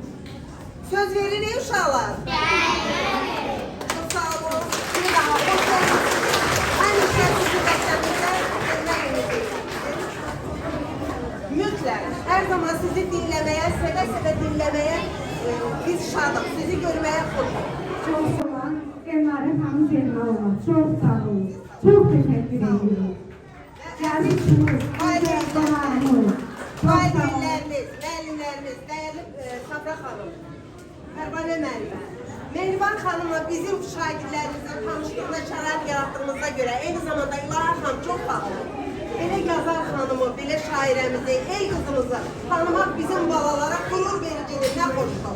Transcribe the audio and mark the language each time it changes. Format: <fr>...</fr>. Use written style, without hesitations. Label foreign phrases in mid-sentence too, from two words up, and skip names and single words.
<az>Söz veririk uşaqlar. Çox sağ olun. Bir daha xoş olun. Həmişə sizi məktəbimizdə görmək ümidiylə. Mütləq, hər zaman sizi dinləməyə, sevə-sevə dinləməyə biz şadıq, sizi görməyə xoşum.</az> <tr>Çok olan Elnare Hanım Zeynalova. Çok sağ olun. Çok teşekkür ederim. Gelmişsiniz.</tr> <az>Valideynlərimiz, müəllimlərimiz, dəyərli Safra xanım, Pərvanə müəllimə, Mehriban xanımla bizim şagirdlərimizlə tanışdığına şərait yaratdığımıza görə, eyni zamanda İlahi xanım çox baxır. Belə yazar xanımı, belə şairəmizi, el qızımızı tanımaq bizim balalara qürur vericidir, nə xoşdur.</az>